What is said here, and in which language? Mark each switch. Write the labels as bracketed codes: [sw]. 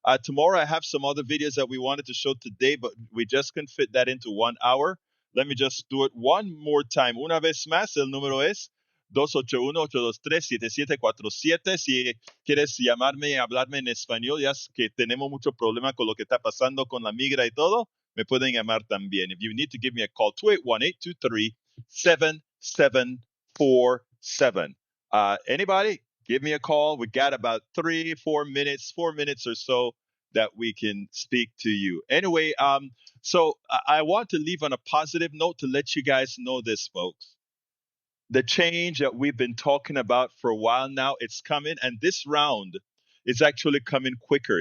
[en] Tomorrow, I have some other videos that we wanted to show today, but we just couldn't fit that into 1 hour. Let me just do it one more time. [es] Una vez más, el número es 281-823-7747. Si quieres llamarme y hablarme en español, ya que tenemos mucho problema con lo que está pasando con la migra y todo, me pueden llamar también. [en] If you need to give me a call, [es] 281-823-7747. [en] Anybody, give me a call. We got about 4 minutes or so that we can speak to you. Anyway, so I want to leave on a positive note to let you guys know this, folks. The change that we've been talking about for a while now, it's coming, and this round is actually coming quicker.